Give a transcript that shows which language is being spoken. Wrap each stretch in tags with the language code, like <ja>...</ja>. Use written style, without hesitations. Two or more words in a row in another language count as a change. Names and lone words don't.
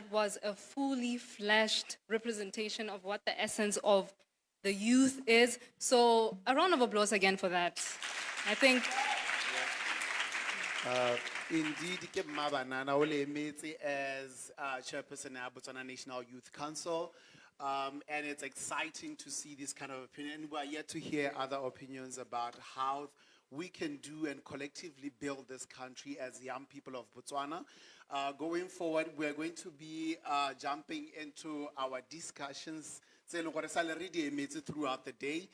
<en>was a fully fleshed representation of what the essence of the youth is. So a round of applause again for that. I think Indeed,</en> <tn>ke Mabanana o le emetse</tn> <en>as chairperson of Botswana National Youth Council. And it's exciting to see this kind of opinion. We are yet to hear other opinions about how we can do and collectively build this country as young people of Botswana. Going forward, we're going to be jumping into our discussions throughout the day.</en>